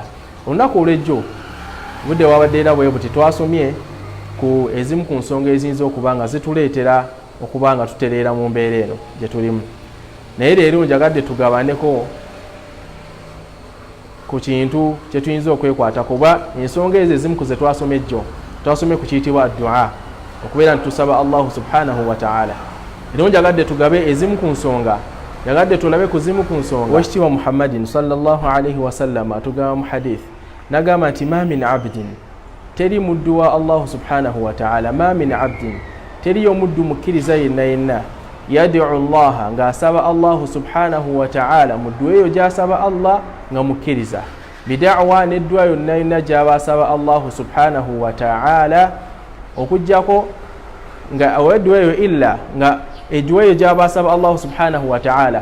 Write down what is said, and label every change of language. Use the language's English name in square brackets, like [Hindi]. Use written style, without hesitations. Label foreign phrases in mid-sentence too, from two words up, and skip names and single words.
[Ganda] Olunaku olw'ejjo budde wabadde era bwe buti twasomye ku ezimu ku nsonga eziyinza okuba nga zituleetera okuba nga tutereera mu mbeera eno gye tulimu, naye leero njagadde tugabaneko ku kintu kye tuyinza okwekwata, kuba ensonga ezo ezimu ku ze twasomye ejjo twasomye ku kiyitibwa dua, okubeera nti tusaba Allah [Arabic] سبحانه وتعالى. [Ganda] Leero njagadde tugabe ezimu ku nsonga, njagadde tulabe ku zimu ku nsonga. Wekitiibwa Muhammadin [Arabic] صلى الله عليه وسلم [Ganda] atugamba mu hadith, nagamba nti [Arabic] ما من عبد, [Ganda] teri muddu wa Allah [Arabic] سبحانه وتعالى, ما من عبد, [Ganda] teri omuddu mukkiriza yenna [Arabic] يدعو الله, [Ganda] nga asaba Allah [Arabic] سبحانه وتعالى, [Ganda] muddu eyo gy'asaba Allah nga mukkiriza, bida'wa, n'eddwa yonna gy'aba asaba Allah [Arabic] سبحانه وتعالى, [Ganda] okujjako nga eddwa eyo illa nga eddwa eyo gy'aba asaba Allah [Arabic] سبحانه وتعالى